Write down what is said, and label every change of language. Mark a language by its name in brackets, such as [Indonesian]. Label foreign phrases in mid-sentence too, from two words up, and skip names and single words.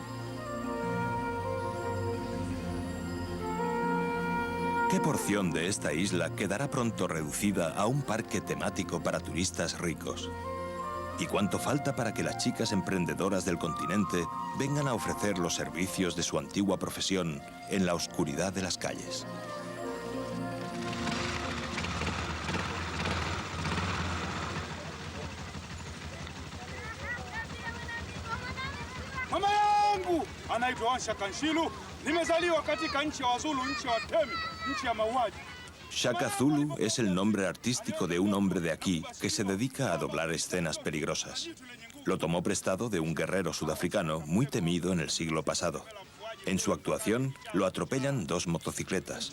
[Spanish] ¿Qué porción de esta isla quedará pronto reducida a un parque temático para turistas ricos? ¿Y cuánto falta para que las chicas emprendedoras del continente vengan a ofrecer los servicios de su antigua profesión en la oscuridad de las calles? [Swahili] Mama yangu anaitwa Ansha Kanshilu. Nimezaliwa katika nchi ya Wazulu, nchi ya Watemi, nchi ya mauaji. [Spanish] Shaka Zulu es el nombre artístico de un hombre de aquí que se dedica a doblar escenas peligrosas. Lo tomó prestado de un guerrero sudafricano muy temido en el siglo pasado. En su actuación lo atropellan dos motocicletas.